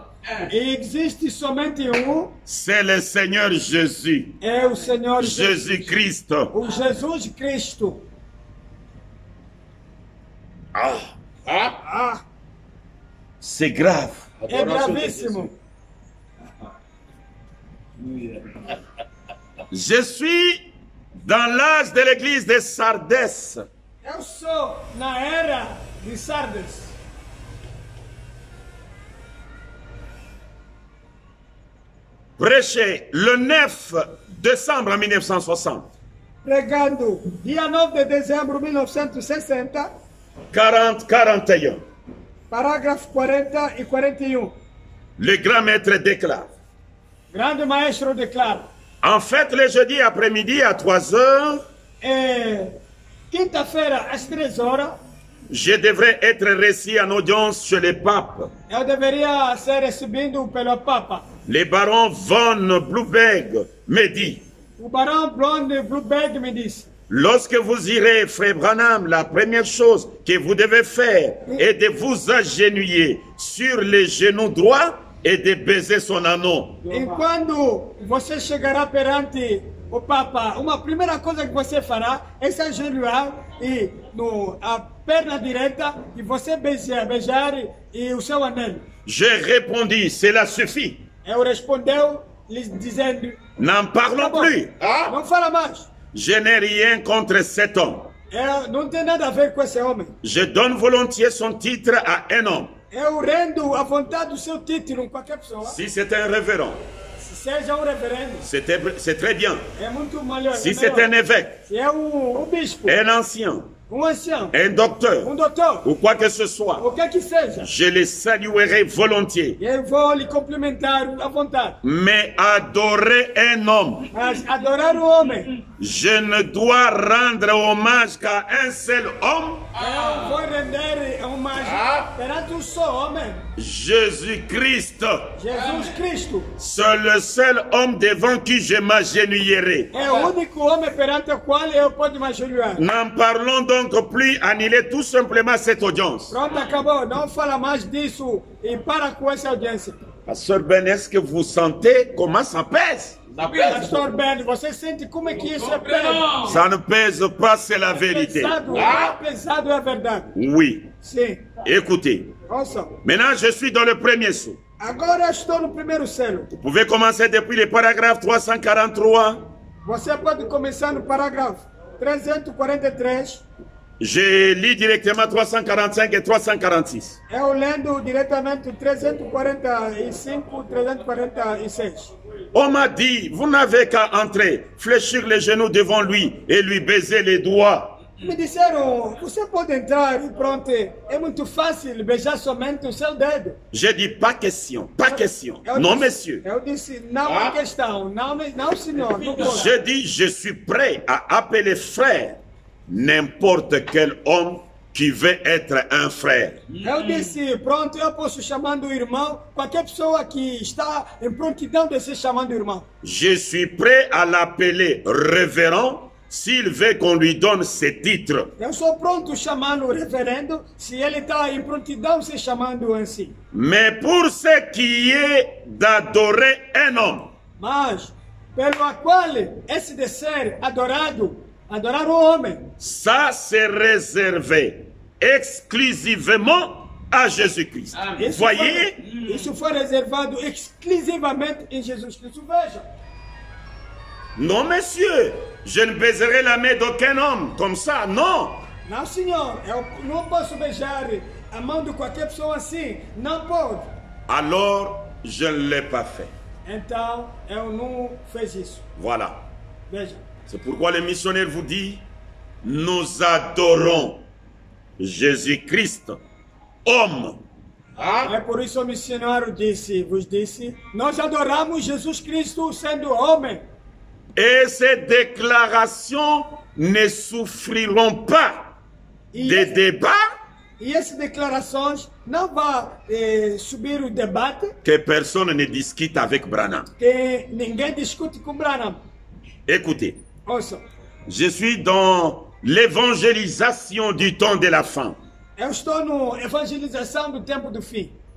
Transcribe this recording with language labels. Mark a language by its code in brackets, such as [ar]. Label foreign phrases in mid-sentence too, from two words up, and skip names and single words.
[pt] e existe somente um, [fr] c'est le Seigneur Jésus, [pt] é o Senhor [fr] Jésus-Christ. [pt] o Jesus Cristo. [fr] C'est grave. [pt] É gravíssimo. [fr] Je suis dans l'âge de l'église de Sardès. [pt] Eu sou na era de Sardes. [fr] Prêché le 9 décembre 1960. [pt] Pregando dia 9 de dezembro de 1960, 40-41. parágrafo 40 e 41. [fr] Le grand maître déclare. [pt] Grande maestro declara. [fr] En fait, le jeudi après-midi à 3 heures, [pt] Quinta-feira, às 3 horas, [fr] je devrais être reçu en audience chez le pape. [pt] eu deveria ser recebido pelo Papa. [fr] Le baron von Blueberg me dit, [pt] O barão Blonde Blueberg me disse: [fr] lorsque vous irez, frère Branham, la première chose que vous devez faire est de vous agenouiller sur les genoux droits et de baiser son anneau. [pt] e quando você chegará perante o Papa, uma primeira coisa que você fará é se ajoelhar e a perna direita e você beijar e o seu anel. [fr] J'ai répondu, cela suffit. [pt] Eu respondeu lhes dizendo: [fr] N'en [pt] tá [fr] parlons [pt] bom, [fr] plus. [pt] não fala mais. [fr] Je n'ai rien contre cet homme. [pt] Eu não tem nada a ver com esse homem. [fr] Je donne volontiers son titre à un homme. [pt] Eu rendo à vontade do seu título em qualquer pessoa. [fr] Si c'est un révérend, [pt] Se seja um reverendo, [fr] c'est très bien. [pt] é muito melhor. [fr] Si c'est un évêque, [pt] Se é um bispo, [fr] un ancien, [pt] um ancião, [fr] un docteur, [pt] doutor, [fr] ou quoi que ce soit, [pt] o que seja, [fr] je les saluerai volontiers. [pt] eu vou lhe cumprimentar à vontade. [fr] Mais adorer un homme, [pt] Mas adorar o homem, [fr] je ne dois rendre hommage qu'à un seul homme, [pt] eu vou render homenagem perante um só homem, [fr] Jésus-Christ. [pt] Jesus Cristo. [fr] C'est le seul homme devant qui je m'agenouillerai. [pt] É o único homem perante o qual eu posso me ajoelhar. [fr] N'en parlons donc plus, annulez tout simplement cette audience. [pt] Pronto, acabou. Não fala mais disso e para com essa audiência. [fr] Pasteur Ben, est-ce que vous sentez comment ça pèse? [pt] Pastor Ben, você sente como é que isso é pesado? [fr] Ça ne pèse pas, c'est la vérité. [pt] Pesado é a verdade. [fr] Oui. [pt] Sim. [fr] Écoutez, [pt] Ouçam. [fr] maintenant je suis dans le premier sou. [pt] Agora eu estou no primeiro selo. [fr] Vous pouvez commencer depuis le paragraphe 343. [pt] Você pode começar no parágrafo 343. [fr] Je lis directement 345 et 346. [pt] Eu lendo diretamente 345, 346. [fr] On m'a dit, vous n'avez qu'à entrer, fléchir les genoux devant lui et lui baiser les doigts. [pt] Me disseram, você pode entrar e pronto, é muito fácil beijar somente o seu dedo. [fr] J'ai dit pas question, pas question. [pt] Eu [fr] Non, [pt] disse- [fr] monsieur. [pt] Eu disse, não é questão, não senhor, não pode. [fr] J'ai dit, je suis prêt à appeler frère n'importe quel homme qui veut être un frère. [pt] Eu disse, pronto, eu posso chamar do irmão, qualquer pessoa que está em prontidão de ser chamado irmão. [fr] Je suis prêt à l'appeler révérend s'il veut qu'on lui donne ses titres. [pt] Eu sou pronto chamando o reverendo, se ele está em prontidão se chamando assim. [fr] Mais pour ce qui est d'adorer un homme, [pt] Mas, pelo a qual esse de ser adorado, adorar o homem, [fr] ça c'est réservé exclusivement à Jésus-Christ. Vous voyez? [pt] Isso foi reservado exclusivamente em Jesus Cristo. Veja, [fr] Non, monsieur, je ne baiserai la main d'aucun homme comme ça, non. [pt] não senhor, eu não posso beijar a mão de qualquer pessoa assim, não pode. [fr] Alors, je ne l'ai pas fait. [pt] Então, eu não fiz isso. [fr] Voilà. [pt] Veja, [fr] C'est pourquoi le missionnaire vous dit, nous adorons Jésus-Christ, homme. [pt] é por isso o missionário vos disse, nós adoramos Jesus Cristo sendo homem. [fr] Et ces déclarations ne souffriront pas [pt] E, [fr] des débats [pt] e essas declarações não vão subir o debate [fr] que personne ne discute avec Branham. [pt] que ninguém discute com Branham. [fr] Écoutez, [pt] Ouça, [fr] je suis dans l'évangélisation du temps de la fin. [pt] eu estou no evangelização do tempo do fim.